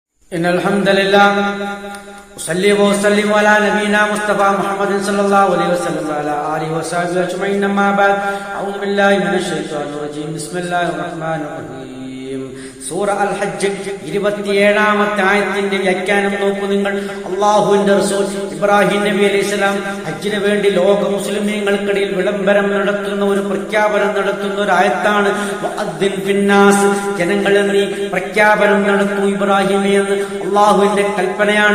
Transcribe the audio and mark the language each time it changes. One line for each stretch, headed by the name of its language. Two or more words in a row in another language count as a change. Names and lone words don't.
Arabic: إن الحمد لله أصلي وأسلم على نبينا مصطفى محمد صلى الله عليه وسلم وعلى آله وصحبه أجمعين أما بعد أعوذ بالله من الشيطان الرجيم بسم الله الرحمن الرحيم
Malayalam: സൂറ അൽ ഹജ്ജ് 27-ാമത്തെ ആയത്തിന്റെ വ്യാഖ്യാനം നോക്കൂ നിങ്ങൾ. അല്ലാഹുവിന്റെ റസൂൽ ഇബ്രാഹിം നബി അലൈഹിസ്സലാം ഹജ്ജിന് വേണ്ടി ലോക മുസ്ലിമീങ്ങൾക്കിടയിൽ വിളംബരം നടത്തുന്ന ഒരു പ്രഖ്യാപനം നടത്തുന്ന ഒരു ആയത്താണ്.
Arabic: وأذن في الناس,
Malayalam: ജനങ്ങളിൽ നീ പ്രഖ്യാപനം നടത്തൂ ഇബ്രാഹിമേ എന്ന് അല്ലാഹുവിന്റെ കൽപ്പനയാണ്.